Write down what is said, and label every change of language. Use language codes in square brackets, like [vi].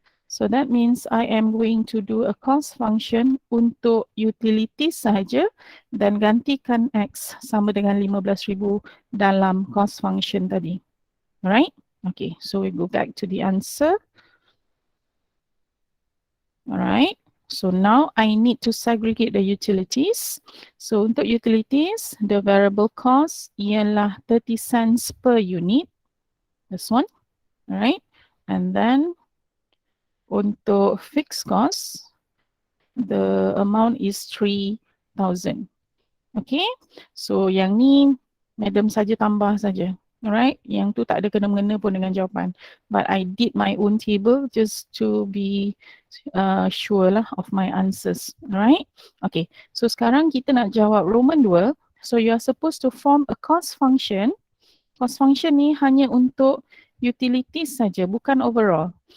[en] So that means I am going to do a cost function [ms] untuk utilities sahaja dan gantikan X sama dengan 15,000 dalam cost function tadi. [en] Alright? Okay, so we go back to the answer. Alright. So now I need to segregate the utilities. So untuk utilities, the variable cost ialah 30 cents per unit. This one. Alright. And then untuk fixed cost, the amount is 3,000. Okay. [ms] So yang ni, madam saja tambah saja. Alright. Yang tu tak ada kena-mengena pun dengan jawapan. [en] But I did my own table just to be sure lah of my answers. Alright. Okay. [ms] So sekarang kita nak jawab Roman 2. [en] So you are supposed to form a cost function. [ms] Cost function ni hanya untuk utilities saja, bukan overall.